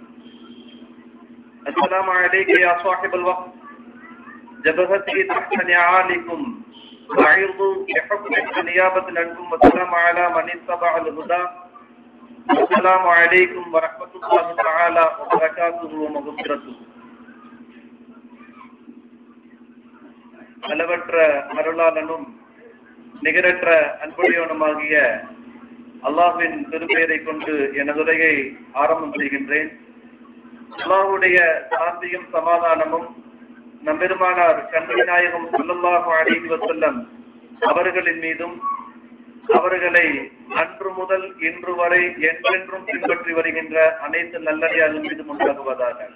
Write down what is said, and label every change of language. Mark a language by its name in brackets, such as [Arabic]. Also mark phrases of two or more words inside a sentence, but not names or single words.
[Arabic] السلام عليك يا صاحب الوقت، جبهتي تحت نعالكم أعرض بحكم نيابة عنكم، والسلام على من اتبع الهدى. السلام عليكم ورحمة الله تعالى وبركاته ومغفرته. [Tamil] அளவற்ற அருளாளனும் நிகரற்ற அன்புடையவனுமாகிய அல்லாஹ்வின் திருப்பெயரை கொண்டு எனதுரையை ஆரம்பம் செய்கின்றேன். அல்லாஹ்வுடைய சாந்தியும் சமாதானமும் நம்பெருமானார் கண்மணி நாயகம் [Arabic] صلى الله عليه وسلم [Tamil] அவர்களின் மீதும் அவர்களை அன்று முதல் இன்று வரை என்றென்றும் பின்பற்றி வருகின்ற அனைத்து நல்லடியார்கள் மீதும் உண்டாகுவதாக.